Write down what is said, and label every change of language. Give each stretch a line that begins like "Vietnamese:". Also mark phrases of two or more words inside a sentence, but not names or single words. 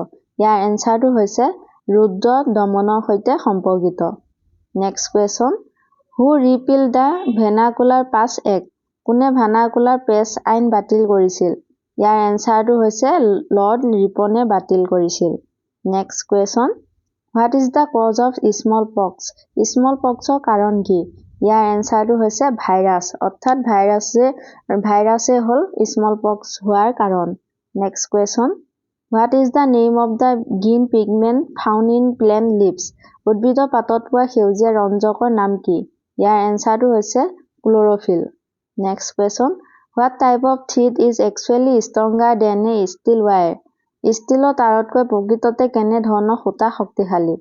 Assamese: ইয়াৰ এনচাৰটো হৈছে ৰুদ্ৰ দমনৰ সৈতে সম্পৰ্কিত।
English: Next question, who repealed the Vernacular Press Act?
Assamese: কোনে
English: vernacular press
Assamese: আইন বাতিল কৰিছিল? ইয়াৰ এনচাৰটো হৈছে লৰ্ড ৰিপনে বাতিল কৰিছিল।
English: Next question, what is the cause of small pox? small pox
Assamese: কাৰণ কি? ইয়াৰ এনচাৰটো হৈছে ভাইৰাছ অৰ্থাৎ ভাইৰাছে হ'ল
English: small pox
Assamese: হোৱাৰ কাৰণ।
English: Next question, what is the name of the green pigment found in plant leaves?
Assamese: উদ্ভিদৰ পাতত পোৱা সেউজীয়া ৰঞ্জকৰ নাম কি? ইয়াৰ এনচাৰটো হৈছে ক্ল'ৰ'ফিল।
English: Next question, what type of thread is actually stronger than a steel wire?
Assamese: ষ্টীলৰ তাঁৰতকৈ প্ৰকৃততে কেনে ধৰণৰ সূতা শক্তিশালী?